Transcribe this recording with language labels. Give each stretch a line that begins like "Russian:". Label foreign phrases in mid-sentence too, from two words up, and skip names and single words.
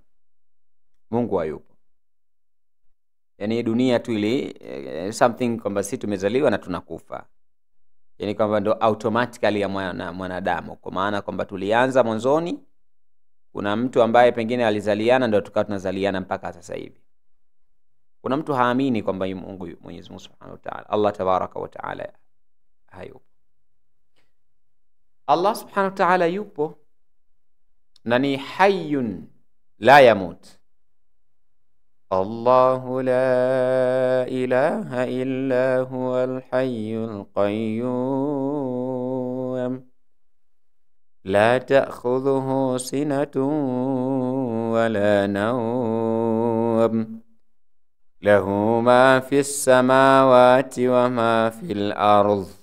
Swahili: Mungu hayupo, yani dunia tu ile something kwamba sisi tumezaliwa na tunakufa, yani kwamba ndo automatically ya mwanadamu, kwa maana kwamba tulianza mwanzoni, kuna mtu ambaye pengine alizaliana ndio tukawa tunazaliana mpaka sasa hivi. Kuna mtu haamini kwamba Mungu, Mwenyezi Mungu
Arabic: سبحانه وتعالى, الله تبارك وتعالى
Swahili: hayupo. Allah
Arabic: سبحانه وتعالى
Swahili: yupo na ni
Arabic: حي لا يموت. الله لا إله إلا هو الحي القيوم لا تأخذه سنة ولا نوم له ما في السماوات وما في الأرض